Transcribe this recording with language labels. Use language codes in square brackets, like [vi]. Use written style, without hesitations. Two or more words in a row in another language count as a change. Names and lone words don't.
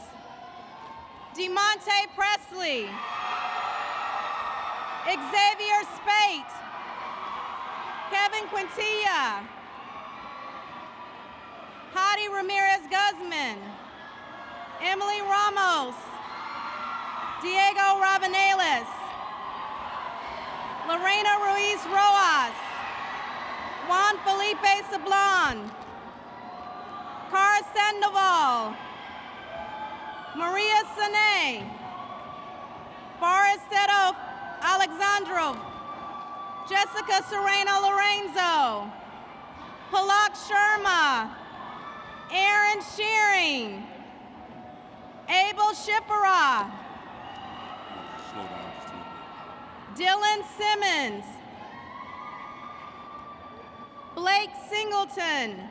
[en] DeMonte Presley. Xavier Spate. Kevin Quintilla. Hadi Ramirez Guzman. Emily Ramos. Diego Rabanales. Lorena Ruiz Rojas. Juan Felipe Sablon. Cara Sandoval. Maria Sane. Boris Seto Alexandrov. Jessica Serena Lorenzo. Palak Sharma. Aaron Shearing. Abel Shipera. Dylan Simmons. Blake Singleton.